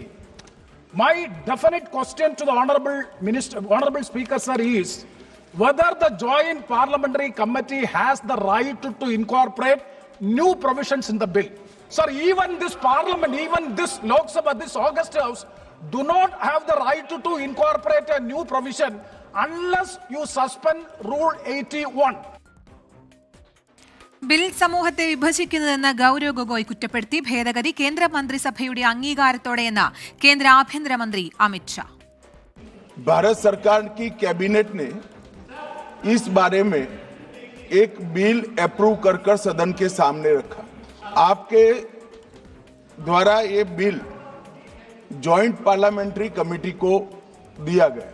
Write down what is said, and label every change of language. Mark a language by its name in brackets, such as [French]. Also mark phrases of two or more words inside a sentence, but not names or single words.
[English] My definite question to the Honorable Speaker, sir, is whether the Joint Parliamentary Committee has the right to incorporate new provisions in the bill. Sir, even this Parliament, even this Lok Sabha, this August House, do not have the right to incorporate a new provision unless you suspend Rule 81. [Malayalam] ബിൽ സമൂഹത്തെ വിഭജിക്കുന്നതെന്ന് ഗൗരവ് ഗൊഗോയ് കുറ്റപ്പെടുത്തി. ഭേദഗതി കേന്ദ്രമന്ത്രിസഭയുടെ അംഗീകാരത്തോടെയെന്ന് കേന്ദ്ര ആഭ്യന്തരമന്ത്രി അമിത് ഷാ. [Hindi] भारत सरकार की कैबिनेट ने इस बारे में एक बिल अप्रूव कर सदन के सामने रखा. आपके द्वारा ये बिल [English] Joint Parliamentary Committee [Hindi] को दिया गया.